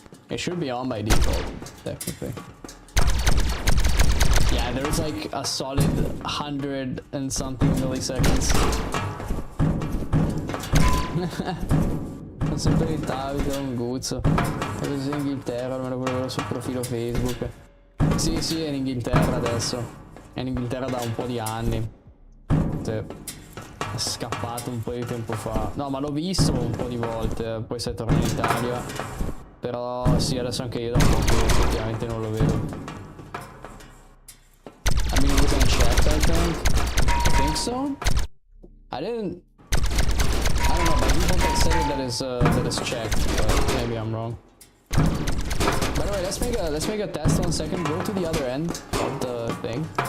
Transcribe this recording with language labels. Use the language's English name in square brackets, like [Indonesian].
[English] It should be on by default, technically. Yeah, there's like a solid 100 and something milliseconds. [Italian] Sono sempre in Italia, un guzzo. È così in Inghilterra, almeno quello sul profilo Facebook. Sì, sì, è in Inghilterra adesso. È in Inghilterra da un po' di anni. Sì. È scappato un po' di tempo fa. No, ma l'ho visto un po' di volte, poi sei tornato in Italia. Però sì, adesso anche io da un po' che effettivamente non lo vedo. [English] I mean, we can check, I think. I think so. I don't know, by default I said that is checked, but maybe I'm wrong. By the way, let's make a test 1 second. Go to the other end of the thing.